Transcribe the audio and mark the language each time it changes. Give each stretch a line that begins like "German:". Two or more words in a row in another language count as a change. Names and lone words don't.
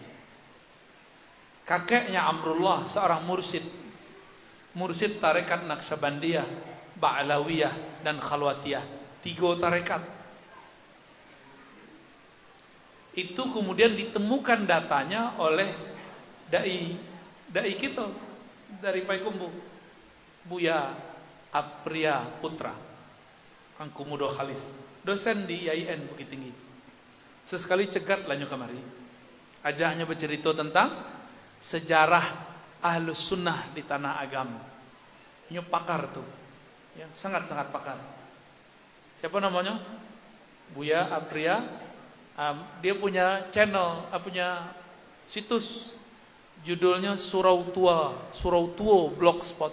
Indonesian: Kakeknya Amrullah, seorang mursyid tarekat Naqsyabandiyah, Ba'lawiyah dan Khalwatiyah, 3 tarekat. Itu kemudian ditemukan datanya oleh dai kita dari Payakumbuh, Buya Apriya Putra, Angku Mudo Khalis, dosen di IAIN Bukit Tinggi. Sesekali
Minangkabau: cegat lanyo kamari,
Indonesian: ajaknya bercerita tentang sejarah Ahlus Sunnah di tanah agam. Ini pakar tuh, ya, sangat-sangat pakar. Siapa namanya? Buya Apriya. Dia punya channel, punya situs, judulnya Surau Tua Blogspot.